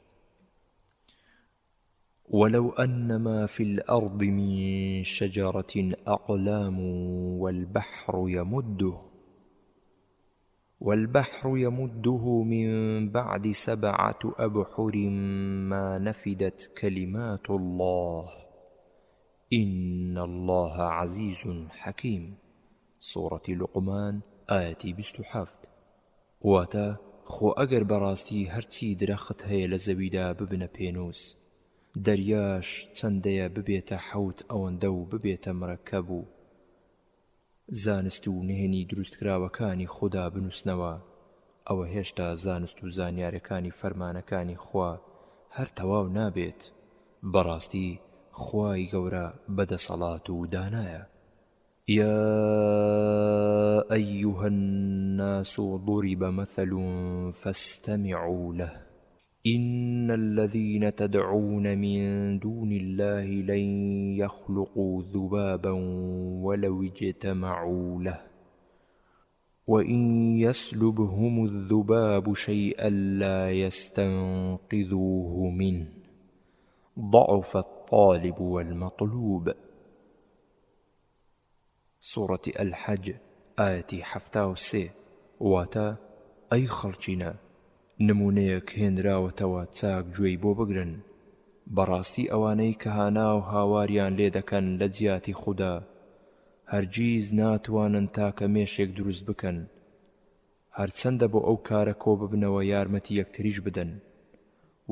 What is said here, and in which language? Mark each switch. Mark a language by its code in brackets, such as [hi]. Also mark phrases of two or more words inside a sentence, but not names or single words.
[ar] ولو أن ما في الأرض من شجرة أقلام والبحر يمده من بعد 7 أبحر ما نفدت كلمات الله إن الله عزيز حكيم. سورة لقمان آية 27. [ckb] واتا خو ئەگەر بەڕاستی هەرچی درەخت هەیە لە زەویدا ببنە پێنووس، دەریاش چەندەیە ببێتە 7 ئەوەندە و ببێتە مرەکەب و زانست و نهێنی دروستکراوەکانی خۆدا بنووسنەوە، ئەوە هێشتا زانست و زانیاریەکانی فەرمانەکانی خوا هەر تەواو نابێت. بەڕاستی خوای گەورە بەدەسەڵات و دانایە. [ar] يا أيها الناس ضرب مثل فاستمعوا له إن الذين تدعون من دون الله لن يخلقوا ذبابا ولو اجتمعوا له وإن يسلبهم الذباب شيئا لا يستنقذوه منه ضعف الطالب والمطلوب. سورة الحج آية 73. [ckb] واتا أي خەڵکینە، نمونەیەک هێنراوەتەوە چاک گوێی بۆ بگرن. بەڕاستی ئەوانەی کە هانا و هاواریان لێ دەکەن لە جیاتی خوددا هەرگیز ناتوانن تاکە مێشێک دروست بکەن، هەرچەندە بۆ ئەو کارە کۆ ببنەوە یارمەتی یەکتریش بدەن،